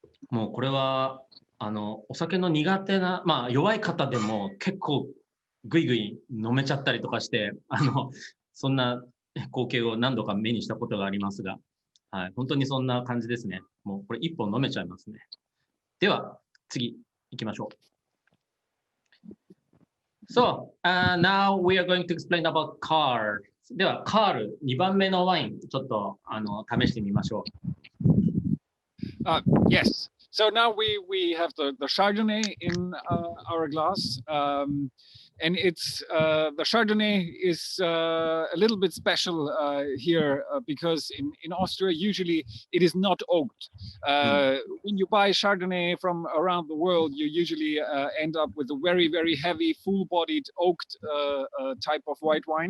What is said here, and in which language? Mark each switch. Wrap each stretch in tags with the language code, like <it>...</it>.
<ja>もうこれはお酒の苦手な、弱い方でも結構ぐいぐい飲めちゃったりとかしてそんな光景を何度か目にしたことがありますが、はい、本当にそんな感じですね。もうこれ一本飲めちゃいますね。では次行きましょう。</ja> <en>So, now we are going to explain about Carl.</en> <ja>ではカール2番目のワインちょっと試してみましょう。</ja> <en>Yes. So now we have the Chardonnay in our glass, and it's the Chardonnay is a little bit special here because in Austria usually it is not oaked. When you buy Chardonnay from around the world, you usually end up with a very heavy, full-bodied oaked type of white wine.</en>